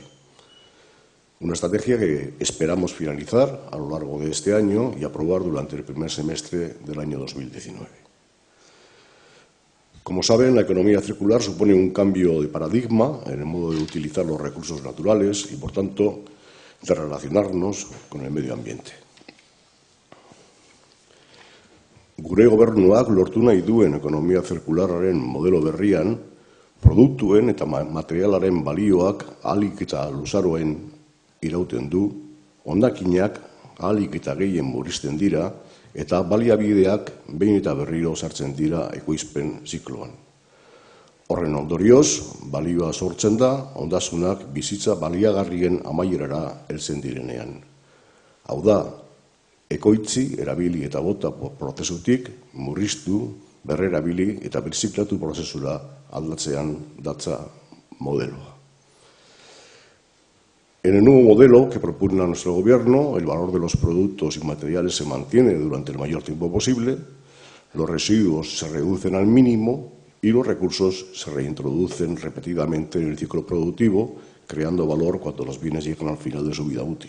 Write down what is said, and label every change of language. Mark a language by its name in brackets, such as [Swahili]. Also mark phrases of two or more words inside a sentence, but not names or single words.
[Spanish] Una estrategia que esperamos finalizar a lo largo de este año y aprobar durante el primer semestre del año 2019. Como saben, la economía circular supone un cambio de paradigma en el modo de utilizar los recursos naturales y, por tanto, de relacionarnos con el medio ambiente. [Basque] Gure gobernuak lortu nahi duen ekonomia zirkularraren modelo berrian, produktuen eta materialaren balioak ahalik eta luzaroen irauten du, hondakinak ahalik eta gehien murrizten dira, eta baliabideak behin eta berriro sartzen dira ekoizpen zikloan. Horren ondorioz, balioa sortzen da, ondasunak bizitza baliagarrien amaierara heltzen direnean. Hau da, ekoitzi, erabili eta bota prozesutik, murriztu, berrerabili eta birziklatu prozesura aldatzean datza modeloa. [Spanish] En el nuevo modelo que propugna nuestro Gobierno, el valor de los productos y materiales se mantiene durante el mayor tiempo posible, los residuos se reducen al mínimo y los recursos se reintroducen repetidamente en el ciclo productivo, creando valor cuando los bienes llegan al final de su vida útil.